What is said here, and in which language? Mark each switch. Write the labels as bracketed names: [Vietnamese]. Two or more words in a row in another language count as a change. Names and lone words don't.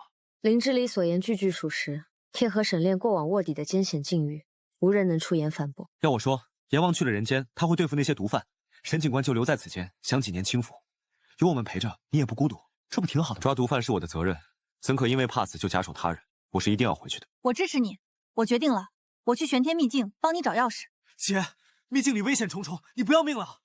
[Chinese] 林之禮所言句句屬實，貼合沈煉過往臥底的艱險境遇，無人能出言反駁。要我說，閻王去了人間，他會對付那些毒販，沈警官就留在此間，享幾年清福，有我們陪着，你也不孤獨，這不挺好的？抓毒販是我的責任，怎可因為怕死就假手他人？我是一定要回去的。我支持你，我決定了，我去玄天秘境幫你找鑰匙。姐，秘境裡危險重重，你不要命了？